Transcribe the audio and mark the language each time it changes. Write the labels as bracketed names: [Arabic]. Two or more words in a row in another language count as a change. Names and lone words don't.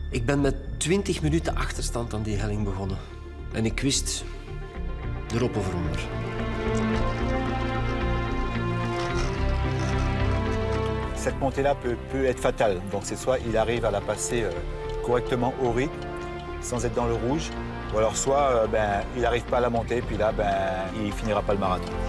[Dutch] Ik ben met 20 minuten achterstand aan die helling begonnen. En ik wist erop of eronder. [French] Cette montée-là peut être fatale. Donc c'est soit il arrive à la passer correctement au rythme, sans être dans le rouge, ou alors soit il n'arrive pas à la monter, puis là, il finira pas le marathon.